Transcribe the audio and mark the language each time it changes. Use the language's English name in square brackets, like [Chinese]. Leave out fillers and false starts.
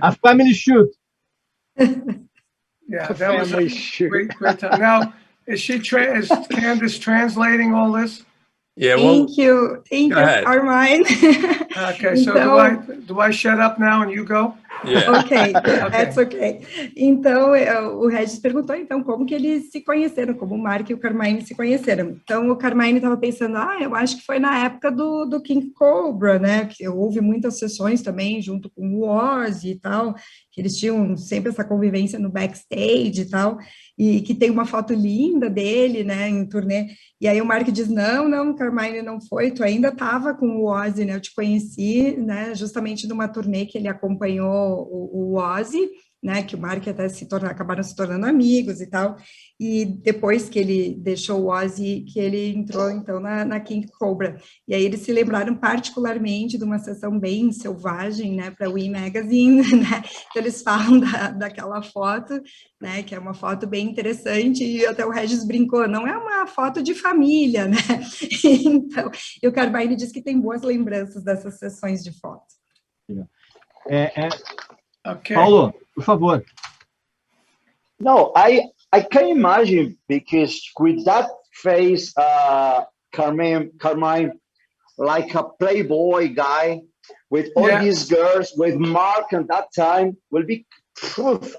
[English] A family shoot. Yeah, that was a great time. Now, is Candice translating all this? Yeah, thank you, Carmine. Okay, so do I shut up now and you go? Yeah. Ok, that's okay. [Portuguese] Então, o Regis perguntou, então, como que eles se conheceram, como o Mark e o Carmine se conheceram. Então, o Carmine estava pensando, eu acho que foi na época do King Cobra, né, que houve muitas sessões também, junto com o Ozzy e tal, que eles tinham sempre essa convivência no backstage e tal, e que tem uma foto linda dele, né, em turnê, e aí o Mark diz, não, Carmine, não foi, tu ainda estava com o Ozzy, né, eu te conheci, né, justamente numa turnê que ele acompanhou o Ozzy, né, que o Mark até acabaram se tornando amigos e tal, e depois que ele deixou o Ozzy, que ele entrou, então, na King Cobra, e aí eles se lembraram particularmente de uma sessão bem selvagem, né, para o E! Magazine, né, então eles falam daquela foto, né, que é uma foto bem interessante, e até o Regis brincou, não é uma foto de família, né, então, e o Carmine diz que tem boas lembranças dessas sessões de foto. Okay. Paulo, por favor. [English] No, I can imagine, because with that face, Carmine, like a playboy guy, with all these girls, with Mark at that time, will be proof.